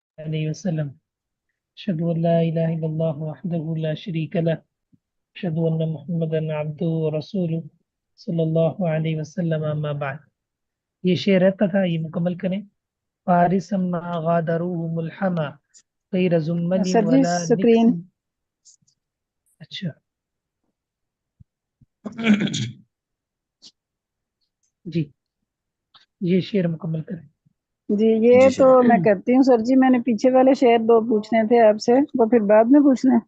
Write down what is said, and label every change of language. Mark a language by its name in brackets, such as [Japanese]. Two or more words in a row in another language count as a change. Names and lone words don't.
[Arabic] عليه وسلم أشهد أن لا إله إلا الله وحده لا شريك له أشهد أن محمدا عبده ورسوله صلی اللہ علیہ وسلم اما بعد. [Urdu] یہ شعر رہتا تھا، یہ مکمل کریں. [Arabic] فارس ما غادروه ملحما غیر زمل [Urdu] سر جی [Arabic] ولا نکس. [Urdu] سکرین اچھا جی، یہ شعر مکمل کریں. جی، یہ جی تو شکریہ. میں کرتی ہوں سر جی. میں نے پیچھے والے شعر 2 پوچھنے تھے آپ سے، وہ پھر بعد میں پوچھنے ہیں.